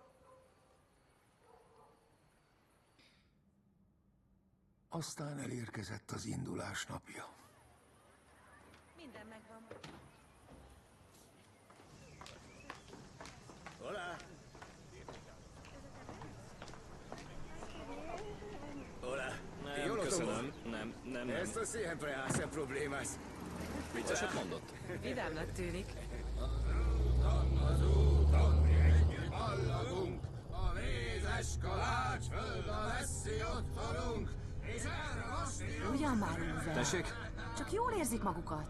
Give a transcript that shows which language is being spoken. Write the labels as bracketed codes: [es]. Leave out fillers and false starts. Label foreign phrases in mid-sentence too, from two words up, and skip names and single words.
[hu] Aztán elérkezett az indulás napja. Minden megvan. [es] Hola. Hola. [hu] Nem, [es] Yo lo [hu] köszönöm. [es] tomo. [hu] Nem. [es] Esto siempre hace problemas. [hu] Vicceset mondott? Vidámnak tűnik. Az úton mi együtt ballagunk, a mézes kalács föld a messzi otthonunk, és erre most Ugyan már, Uwe. Tessék? Csak jól érzik magukat.